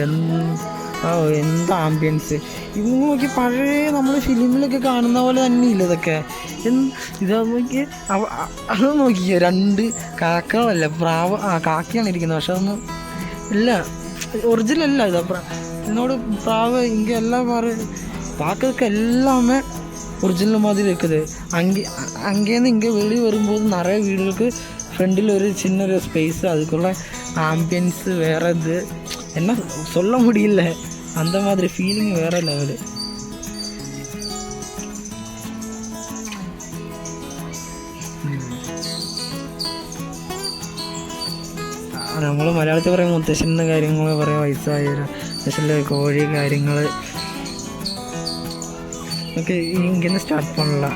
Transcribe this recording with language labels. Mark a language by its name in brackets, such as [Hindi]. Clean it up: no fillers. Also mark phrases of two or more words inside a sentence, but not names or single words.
[Malayalam] എന്ത് ആംബിയൻസ് ഇത് നോക്കി, പഴയ നമ്മൾ ഫിലിമിലൊക്കെ കാണുന്ന പോലെ തന്നെയില്ല ഇതൊക്കെ. ഇതാ നോക്കി, അത് നോക്കിയോ 2 കാക്കകളല്ല, പ്രാവ്. കാക്കയാണ് ഇരിക്കുന്നത്, പക്ഷെ അതൊന്നും ഇല്ല, ഒറിജിനല്ല. ഇതാ എന്നോട് പ്രാവ് ഇങ്ങനെ എല്ലാം [Tamil] பார்க்கறதுக்கு எல்லாமே ஒரிஜினல் மாதிரி இருக்குது. அங்கேருந்து இங்கே வெளியே வரும்போது நிறைய வீடுகளுக்கு ஃப்ரெண்டில் ஒரு சின்ன ஒரு ஸ்பேஸு, அதுக்குள்ள ஆம்பியன்ஸு வேறு. இது என்ன சொல்ல முடியல, அந்த மாதிரி ஃபீலிங் வேறு லெவலு. [Malayalam] നമ്മൾ മലയാളത്തിൽ പറയും മുത്തശ്ശൻ്റെ കാര്യങ്ങൾ പറയാം, വയസ്സായ മുത്തശ്ശൻ്റെ കോഴി കാര്യങ്ങൾ ഒക്കെ ഇങ്ങനെ സ്റ്റാർട്ട് பண்ணலாம்.